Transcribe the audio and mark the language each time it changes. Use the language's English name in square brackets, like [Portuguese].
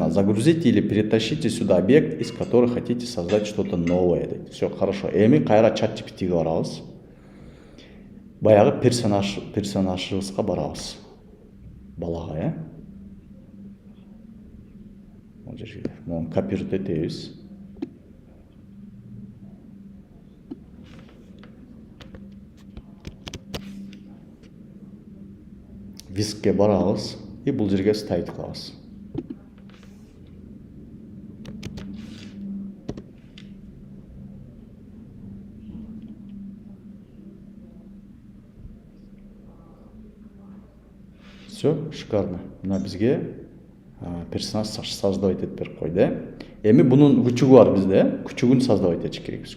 [Russian] Загрузите или перетащите сюда объект, из которого хотите создать что-то новое. Все хорошо. [Kyrgyz] Эми кайра ChatGPT'ге барабыз. Баягы персонажыбызга барабыз. Балага, Бул жерге муну копируйт этебиз. Вискке барабыз и бул жерге ставить кылабыз. [Russian] Все, шикарно. [Kyrgyz] Мына бизге персонаж создавать этип берип койду. Эми бунун күчүгү бар бизде, күчүгүн создавать этиш керекпиз.